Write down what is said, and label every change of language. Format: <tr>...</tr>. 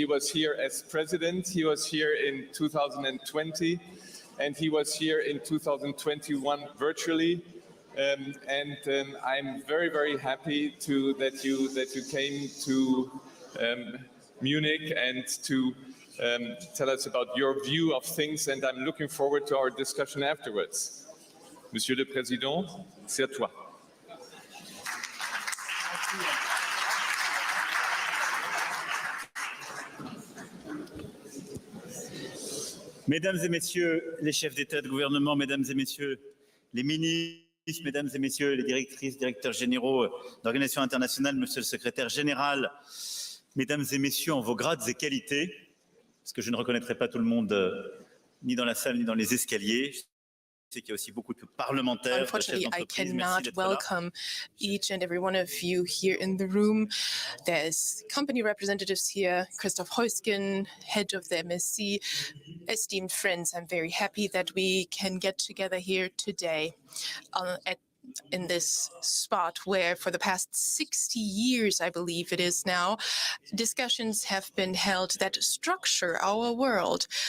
<en>He was here as president. He was here in 2020, and he was here in 2021 virtually. I'm very, very happy that you came to Munich and to tell us about your view of things. And I'm looking forward to our discussion afterwards.</en> <fr>Monsieur le Président, c'est à toi. Mesdames et messieurs les chefs d'État et de gouvernement, mesdames et messieurs les ministres, mesdames et messieurs les directrices, directeurs généraux d'organisations internationales, monsieur le secrétaire général, mesdames et messieurs en vos grades et qualités, parce que je ne reconnaîtrai pas tout le monde ni dans la salle ni dans les escaliers. Je sais qu'il y a aussi beaucoup de parlementaires.</fr> <en>Unfortunately, I cannot welcome each and every one of you here in the room. There's company representatives here, Christoph Heusgen, head of the MSC, esteemed friends. I'm very happy that we can get together here today in this spot where for the past 60 years, I believe it is now, discussions have been held that structure our world.</en>